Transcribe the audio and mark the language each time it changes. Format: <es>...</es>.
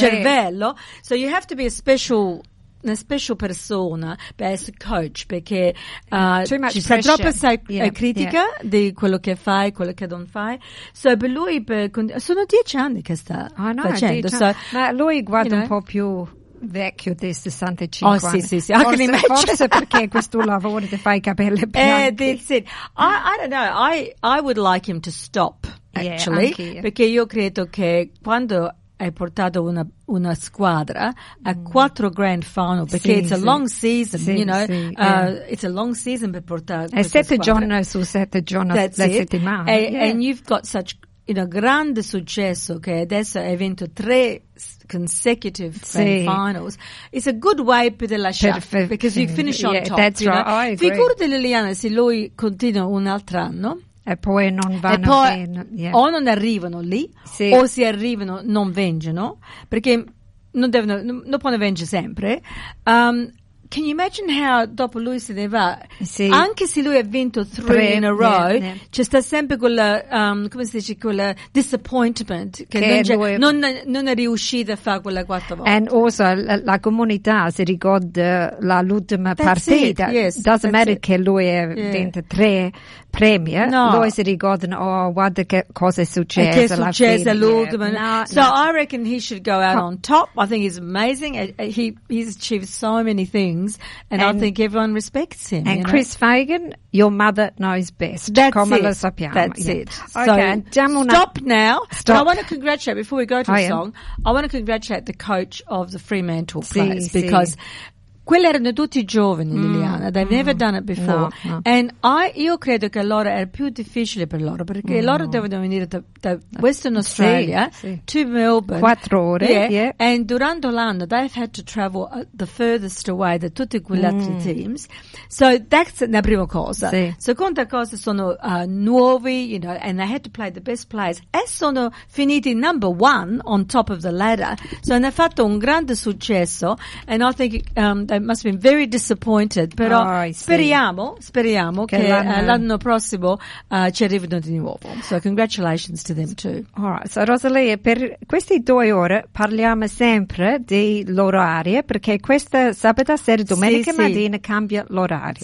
<it>Cervello</it> <en>so you have to be a special</en> <it>una special persona per essere coach perché ci sta troppo critica</it> <en>yeah.</en> <it>Di quello che fai quello che non fai</it> <en>so</en> <it>per lui sono 10 anni che sta facendo so, ma lui guarda</it> <en>you know,</en> <it>un po' più vecchio di 65 oh, anni. Oh sì sì sì. Anche forse perché questo lavoro ti fa i capelli bianchi.</it> <en>That's it. I don't know. I would like him to stop. actually, yeah,</en> <it>perché io credo che quando hai portato una squadra a quattro grand final, perché</it> <en>it's a long season,</en> <it>you know, it's a long season per portare è sette giorni su sette giorni della settimana.</it> <en>And you've got such, you know,</en> <it>grande successo che adesso hai vinto tre consecutive finals.</it> <en>It's a good way</en> <it>per la chance</it> <en>because you finish on top. That's right. Know? I agree.</en> <it>Figurati Liliana se lui continua un altro anno. E poi non vanno e poi, fino, yeah. O non arrivano lì, sì. O se arrivano non vengono, perché non devono, non possono vengere sempre.</it> <en>Can you imagine how</en> <it>dopo lui se ne va? Sì. Anche se lui ha vinto</it> <en>three in a row,</en> <it>c'è sta sempre quella, come si dice, quella disappointment che non è riuscita a fare quella quattro volte.</it> <en>And also</en> <it>la comunità si ricorda l'ultima partita.</it> <en>Yes, doesn't matter it.</en> <it>Che lui ha vinto tre premier. No. Lui si ricorda, oh, guarda che cosa è successo. E che è successo all'ultima.</it> <en>I reckon he should go out on top. I think he's amazing. He's achieved so many things. And I think everyone respects him. And Chris Fagan, your mother knows best. That's</en> <it>come</it> <en>it.</en> <it>Lo sappiamo.</it> <en>That's yeah. it. Okay. So</en> <it>diamo una</it> <en>stop now. Stop. I want to congratulate, before we go to the song, I want to congratulate the coach of the Fremantle Players because</en> <it>quelli erano tutti giovani,</it> <en>Liliana. They've never done it before. No.</en> <it>And io credo che allora era più difficile per loro perché loro devono venire da Western Australia</it> <en>to Melbourne.</en> <it>4 ore. Yeah.</it> <en>And</en> <it>durante l'anno</it> <en>they've had to travel the furthest away</en> <it>da tutti quegli altri</it> <en>teams. So that's</en> <it>la prima cosa. Sì. Seconda cosa sono nuovi,</it> <en>you know, and they had to play the best players.</en> <it>E sono finiti</it> <en>number one on top of the ladder. So</en> <it>hanno fatto un grande successo.</it> <en>And I think, they must have been very disappointed,</en> <it>però speriamo che l'anno prossimo ci arrivino di nuovo.</it> <en>So congratulations to them too. All right, so</en> <it>Rosalie, per queste 2 ore parliamo sempre di l'orario, perché questa sabato sera, domenica mattina cambia l'orario.</it>